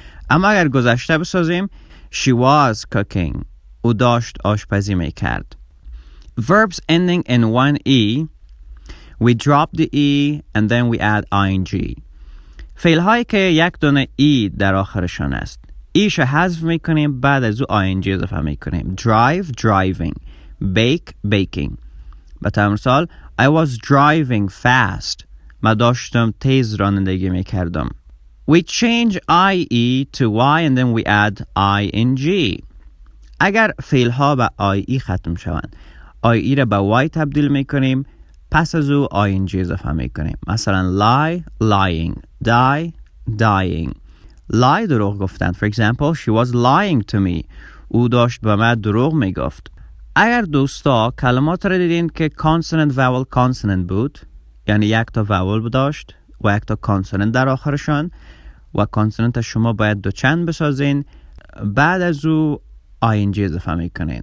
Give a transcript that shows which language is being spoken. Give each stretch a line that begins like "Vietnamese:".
Persian: اما اگر گذشته بسازیم
English: she was cooking.
Persian: او داشت آشپزی میکرد.
English: Verbs ending in one E, we drop the E and then we add ING.
Persian: فعل هایی که یک دونه E در آخرشان است. ایش حذف میکنیم بعد از او ING اضافه میکنیم.
English: Drive, driving. Bake, baking.
Persian: به طور مثال
English: I was driving fast.
Persian: من داشتم تیز رانندگی میکردم.
English: We change IE to Y and then we add ING.
Persian: اگر فعل ها به IE ختم شوند IE را به Y تبدیل میکنیم پس از او ING اضافه میکنیم.
English: مثلا lie, lying. Die, dying.
Persian: lie دروغ گفتن.
English: For example, she was lying to me.
Persian: او داشت به من دروغ میگفت. اگر دوستا کلمات را دیدین که consonant vowel consonant بود یعنی یک تا vowel داشت و یک تا consonant در آخرشان و consonant شما باید دو چند بسازین بعد از او ING اضافه میکنین.